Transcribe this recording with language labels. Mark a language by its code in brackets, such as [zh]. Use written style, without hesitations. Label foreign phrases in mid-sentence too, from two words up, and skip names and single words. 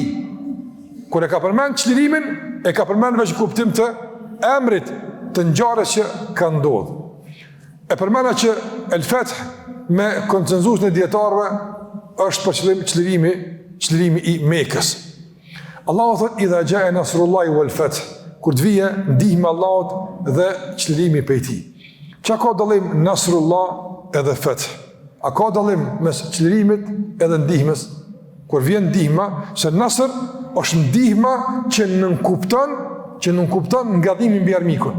[sq] Kur e ka përmend çlirimin, e ka përmend veç kuptim të emrit të ngjarjes që ka ndodhur. E përmenda që El Fath me konsenzusin e dietarëve është për qëllim çlirimi i Mekës. Allahu thot [ar] إذا جاء نصر الله والفتح, [sq] kur të vijë ndihma e Allahut dhe çlirimi prej tij. Çka ka dallim nasrullah edhe fath? A ka dallim mes çlirimit edhe ndihmës? Kur vjen ndihma, se nasr është ndihma që nënkupton që nuk kupton ngadhimin mbi armikun.